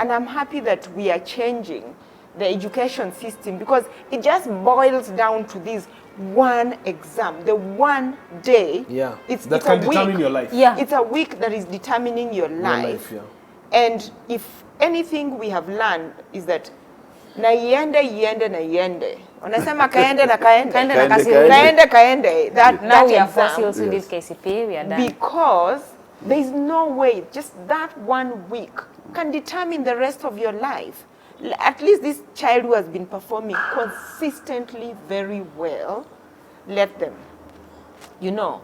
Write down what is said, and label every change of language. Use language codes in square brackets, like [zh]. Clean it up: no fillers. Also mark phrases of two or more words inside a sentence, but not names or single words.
[en] And I'm happy that we are changing the education system because it just boils down to this one exam, the one day. Yeah. It's That it's can a week. determine your life. Yeah. It's a week that is determining your life. Yeah. And if anything we have learned is that [sw] na iende. Wanasema kaende na kaende. Kaende na Kaende. [en] That Now we are exam. fossils who did KCP, we are done. Because there is no way, just that 1 week can determine the rest of your life. At least this child who has been performing consistently very well, let them, you know.